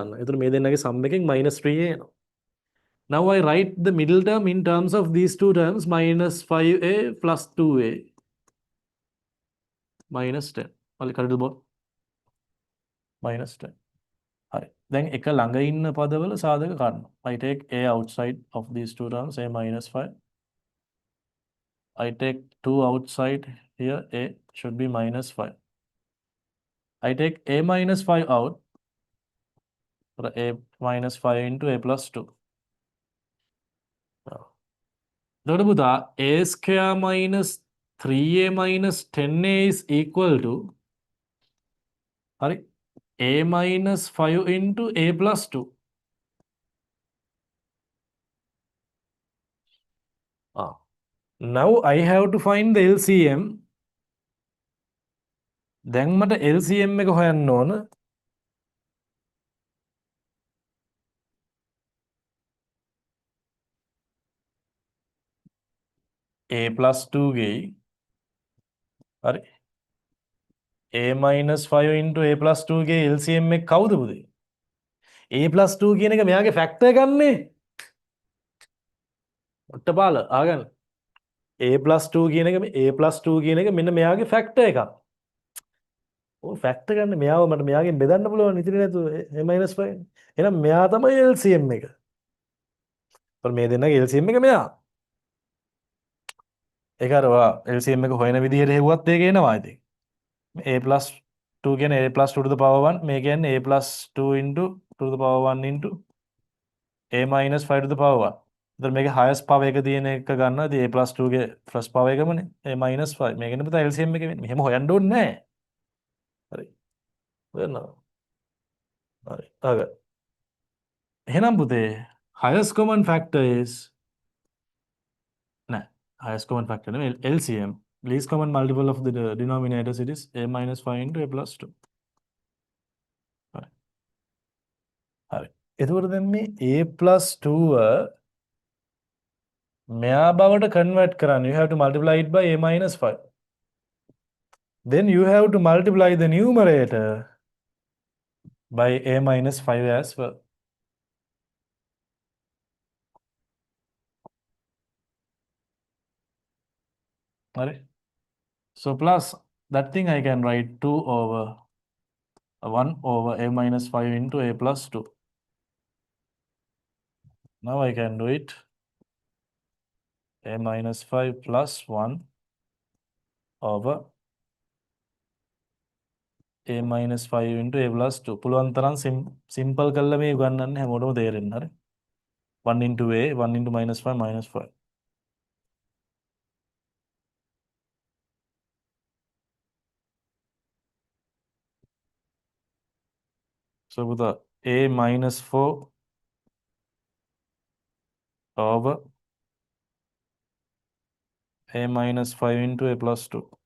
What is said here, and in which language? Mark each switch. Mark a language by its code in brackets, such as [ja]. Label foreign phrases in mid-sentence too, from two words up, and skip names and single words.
[en] Then sum making minus 3a. Now I write the middle term in terms of these two terms, minus 5a plus 2a minus 10. Minus 10. Alright. [si] Then එක ළඟ ඉන්න පදවල සාධක ගන්න. [en] I take a outside of these two terms, a minus 5. I take 2 outside here, a should be minus 5. I take a minus 5 out, for a minus 5 into a plus 2. [si] එතකොට a square [en] minus 3a minus 10a is equal to a minus 5 into a plus 2. Now I have to find the LCM. [si] දැන් මට LCM එක හොයන්න ඕන. [en] a plus 2 [si] ගේ හරි [en] a minus 5 into a plus 2 [si] ගේ LCM එක කවුද පුතේ? [en] a plus 2 [si] කියන එක මෙයාගේ ෆැක්ටර් ගන්නේ. ඔට්ටපාල ආගන්න. [en] a plus 2 [si] කියන එක [en] a plus 2 [si] කියන එක මෙන්න මෙයාගේ ෆැක්ටර් එකක්. ඔය ෆැක්ටර් ගන්න මෙයාව මට මෙයාගෙන් බෙදන්න පුළුවන් ඉතින් නේද [en] a minus 5. [si] එහෙනම් මෙයා තමයි LCM එක. ਪਰ මේ දෙන්නගේ LCM එක මෙයා. ඒක අර ඔයා LCM එක හොයන විදිහට හෙව්වත් ඒක එනවා ඉතින්. a plus 2 කියන්නේ a plus 2 to the power 1 මේ කියන්නේ a plus 2 into 2 to the power 1 into a minus 5 to the power 1. එතකොට මේකේ [en] highest power [si] එක තියෙන එක ගන්නවා. ඉතින් [en] a plus 2 [si] ගේ [en] first power [si] එකමනේ [en] a minus 5. [si] මේකෙන් පුතා LCM එක වෙන්නේ. මෙහෙම හොයන්න ඕනේ නැහැ. හරි. වෙනවා. හරි. අග. එහෙනම් පුතේ [en] highest common factor is [si] නෑ. [en] highest common factor [si] නෙමෙයි LCM. [en] Least common multiple of the denominators it is a minus 5 into a plus 2. [si] හරි. හරි. එතකොට දැන් මේ [en] a plus 2 [si] මෙයා බවට [en] convert කරන්න you have to multiply it by a minus 5. Then you have to multiply the numerator by a minus 5 as well. Right? So plus that thing I can write 2 over 1 over a minus 5 into a plus 2. Now I can do it a minus 5 plus 1 over a minus 5 into a plus 2. [si] පුළුවන් තරම් simple කරලා මේ උගන්වන්නේ හැමෝටම තේරෙන්න හරි. [en] 1 into a 1 into minus 5 minus 5. So with the a minus 4 over a minus 5 into a plus 2.